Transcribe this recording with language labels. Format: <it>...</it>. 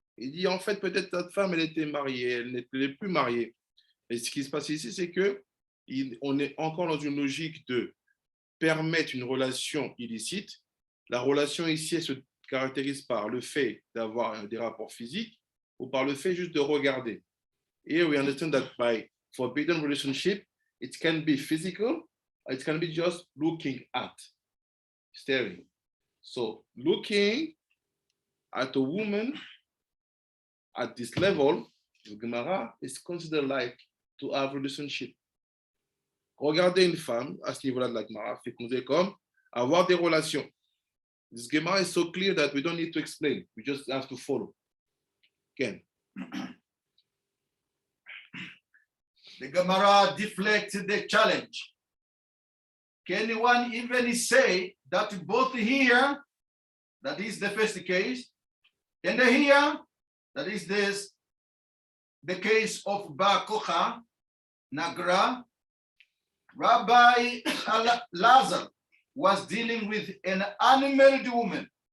<fr>Il dit en fait peut-être cette femme elle était mariée, elle n'est plus mariée. Et ce qui se passe ici, c'est que on est encore dans une logique de permettre une relation illicite. La relation ici elle se caractérise par le fait d'avoir des rapports physiques ou par le fait juste de regarder.</fr> <en>Here we understand that by forbidden relationship, it can be physical, it can be just looking at, staring. So looking at a woman at this level, the Gemara is considered like to have relationship.</en> <fr>Regarder une femme à ce niveau-là de la Gemara fait considérer comme avoir des relations.</fr> <en>This Gemara is so clear that we don't need to explain. We just have to follow. Ken. The Gemara deflects the challenge. Can one even say that both here, that is the first case, and here, that is the case of Bar Kocha, Nagra, Rabbi Lazar was dealing with an unmarried woman.</en>